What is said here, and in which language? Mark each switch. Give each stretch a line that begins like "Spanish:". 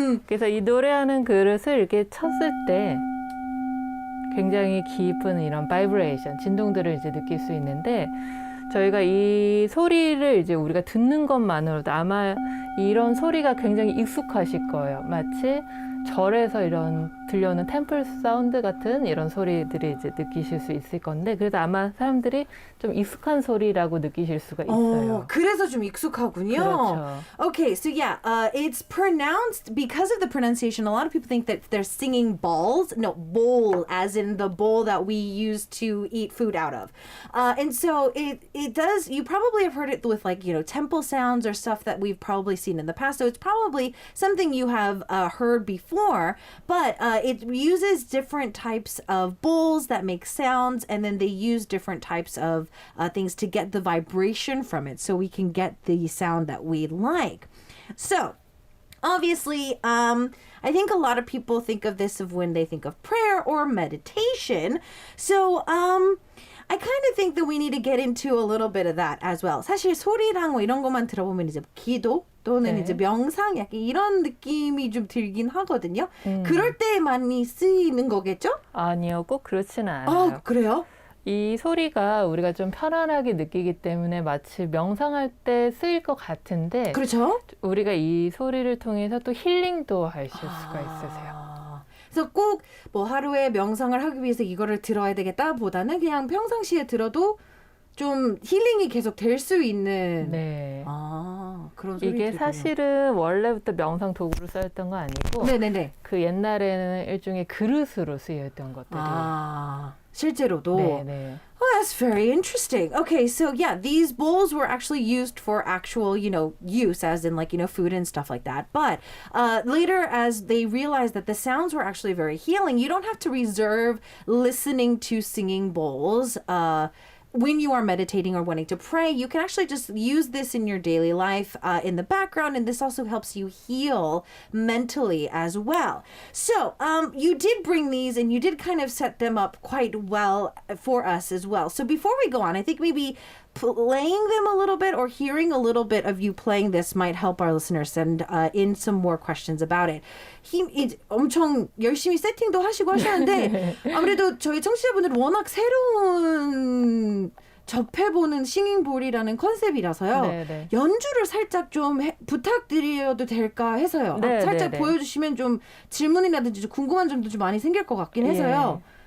Korean: 그래서 이 노래하는 그릇을 이렇게 쳤을 때 굉장히 깊은 이런 바이브레이션, 진동들을 이제 느낄 수 있는데 저희가 이 소리를 이제 우리가 듣는 것만으로도 아마 이런 소리가 굉장히 익숙하실 거예요. 마치 절에서 이런 들려오는 템플 사운드 같은 이런 소리들이 이제 느끼실 수 있을 건데 그래도 아마 사람들이 좀 익숙한 소리라고 느끼실 수가 있어요. 그래서 좀 익숙하군요. 그렇죠.
English: Okay, so yeah, it's pronounced because of the pronunciation. A lot of people think that they're singing balls. No, bowl, as in the bowl that we use to eat food out of. And so it does. You probably have heard it with temple sounds or stuff that we've probably seen in the past. So it's probably something you have heard before, but it uses different types of bowls that make sounds, and then they use different types of things to get the vibration from it so we can get the sound that we like. So, obviously, I think a lot of people think of this of when they think of prayer or meditation. So, I kind of think that we need to get into a little bit of that as well.
Korean: 사실 소리랑 뭐 이런 것만 들어보면 이제 기도 또는 네. 이제 명상 약간 이런 느낌이 좀 들긴 하거든요. 그럴 때 많이 쓰이는 거겠죠? 아니요, 꼭 그렇지는 않아요. 그래요? 이 소리가 우리가 좀 편안하게 느끼기 때문에 마치 명상할 때 쓰일 것 같은데 그렇죠? 우리가 이 소리를 통해서 또 힐링도 하실 수가 있으세요. 그래서 꼭 뭐 하루에 명상을 하기 위해서 이거를 들어야 되겠다 보다는 그냥 평상시에 들어도 좀 힐링이 계속 될 수 있는 네. 그런 소리 이게 사실은 원래부터 명상 도구로 쓰였던 거 아니고 네네네. 그 옛날에는 일종의 그릇으로 쓰였던 것들이 실제로도 네네.
English: Oh, that's very interesting. Okay, so yeah, these bowls were actually used for actual, use as in food and stuff like that. But later, as they realized that the sounds were actually very healing, you don't have to reserve listening to singing bowls. When you are meditating or wanting to pray, you can actually just use this in your daily life in the background, and this also helps you heal mentally as well. So you did bring these, and you did kind of set them up quite well for us as well. So before we go on, I think maybe playing them a little bit or hearing a little bit of you playing this might help our listeners send in some more questions about it.
Korean: 엄청 열심히 세팅도 하시고 하셨는데 아무래도 저희 청취자분들은 워낙 새로운 접해보는 싱잉볼이라는 컨셉이라서요. 네네. 연주를 살짝 좀 부탁드려도 될까 해서요. 네, 살짝 네네. 보여주시면 좀 질문이라든지 좀 궁금한 점도 좀 많이 생길 것 같긴 해서요.